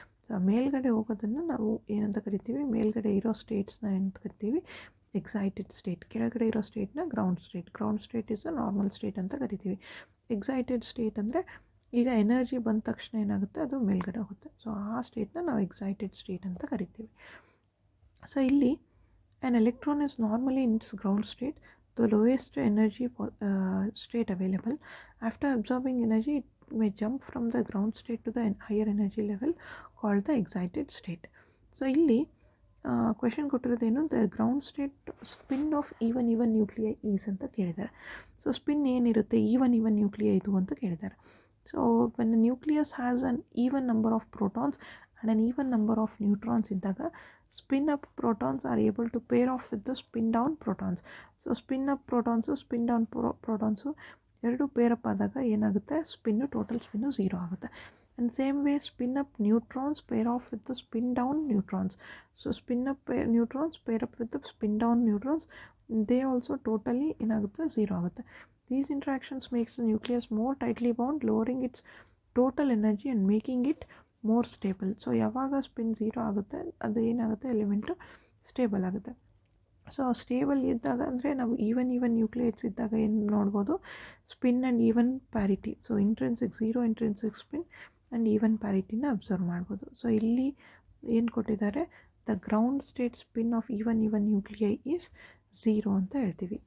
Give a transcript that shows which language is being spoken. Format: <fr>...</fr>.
<kn>So ಆ ಮೇಲ್ಗಡೆ ಹೋಗೋದನ್ನು ನಾವು ಏನಂತ ಕರಿತೀವಿ, ಮೇಲ್ಗಡೆ ಇರೋ ಸ್ಟೇಟ್ಸ್ನ ಏನಂತ ಕರಿತೀವಿ, ಎಕ್ಸೈಟೆಡ್ ಸ್ಟೇಟ್. ಕೆಳಗಡೆ ಇರೋ ಸ್ಟೇಟ್ನ ground state. Ground state is a normal state ಅಂತ ಕರಿತೀವಿ. ಎಕ್ಸೈಟೆಡ್ ಸ್ಟೇಟ್ ಅಂದರೆ ಈಗ ಎನರ್ಜಿ ಬಂದ ತಕ್ಷಣ ಏನಾಗುತ್ತೆ, ಅದು ಮೇಲ್ಗಡೆ ಹೋಗುತ್ತೆ. ಸೊ ಆ ಸ್ಟೇಟ್ನ ನಾವು ಎಕ್ಸೈಟೆಡ್ ಸ್ಟೇಟ್ ಅಂತ ಕರಿತೀವಿ.</kn> <en>So ಇಲ್ಲಿ an electron is normally in its ground state, the lowest energy state available. After absorbing energy, it may jump from the ground state to the higher energy level called the excited state.</en> <kn>So ಇಲ್ಲಿ question ಕೊಟ್ಟಿರೋದೇನು,</kn> <en>the ground state spin of even nuclei is</en> <kn>ಅಂತ ಕೇಳಿದ್ದಾರೆ. So spin ಏನಿರುತ್ತೆ, even nuclei ಇದು ಅಂತ ಕೇಳಿದ್ದಾರೆ.</kn> <en>So when the nucleus has an even number of protons and an even number of neutrons ಇದ್ದಾಗ spin up protons are able to pair off with the spin down protons.</en> <kn>So</kn> <en>spin up protons, spin down protons</en> <kn>ಎರಡು peer up ಆದಾಗ ಏನಾಗುತ್ತೆ, spin, total spin 0 ಆಗುತ್ತೆ.</kn> <en>and same way spin up neutrons pair off with the spin down neutrons. So spin up neutrons pair up with the spin down neutrons, they also totally</en> <kn>ಏನಾಗುತ್ತೆ, 0 ಆಗುತ್ತೆ.</kn> <en>These interactions makes the nucleus more tightly bound, lowering its total energy and making it more stable.</en> <kn>So ಯಾವಾಗ spin 0 ಆಗುತ್ತೆ, ಅದು ಏನಾಗುತ್ತೆ, element stable ಆಗುತ್ತೆ. So stable ಇದ್ದಾಗ ಅಂದರೆ ನಾವು ಈವನ್ ನ್ಯೂಕ್ಲಿಯೇಟ್ಸ್ ಇದ್ದಾಗ ಏನು ನೋಡ್ಬೋದು, spin and even parity. So intrinsic 0 intrinsic spin and even ಪ್ಯಾರಿಟಿನ observe ಮಾಡ್ಬೋದು. ಸೊ ಇಲ್ಲಿ ಏನು ಕೊಟ್ಟಿದ್ದಾರೆ,</kn> <en>the ground state spin of even nuclei is 0</en> <kn>ಅಂತ ಹೇಳ್ತೀವಿ.</kn>